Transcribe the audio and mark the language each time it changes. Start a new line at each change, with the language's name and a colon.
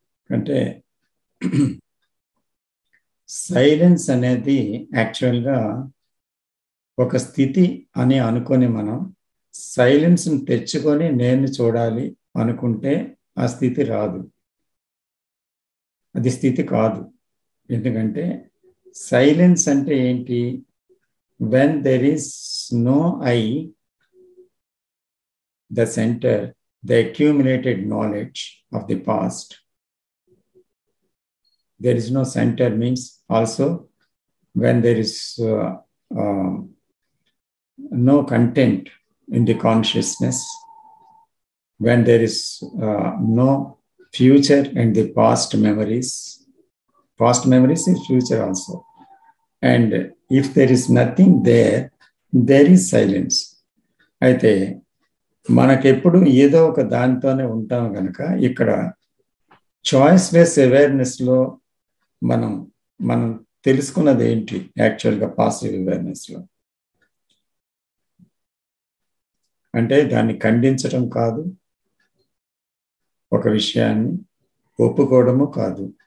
Telugu: అంటే సైలెన్స్ అనేది యాక్చువల్గా ఒక స్థితి అని అనుకొని మనం సైలెన్స్ని తెచ్చుకొని నేను చూడాలి అనుకుంటే ఆ స్థితి రాదు, అది స్థితి కాదు. ఎందుకంటే సైలెన్స్ అంటే ఏంటి?
English: when there is no I, the center, the accumulated knowledge of the past, there is no center means also when there is no content in the consciousness, when there is no future and the past memories is future also, and if there is nothing there, there is silence.
Telugu: అయితే మనకెప్పుడు ఏదో ఒక దానితోనే ఉంటాం కనుక ఇక్కడ choiceless అవేర్నెస్లో మనం తెలుసుకున్నది ఏంటి? యాక్చువల్గా పాజిటివ్ అవేర్నెస్లో అంటే దాన్ని ఖండించడం కాదు, ఒక విషయాన్ని ఒప్పుకోవడము కాదు.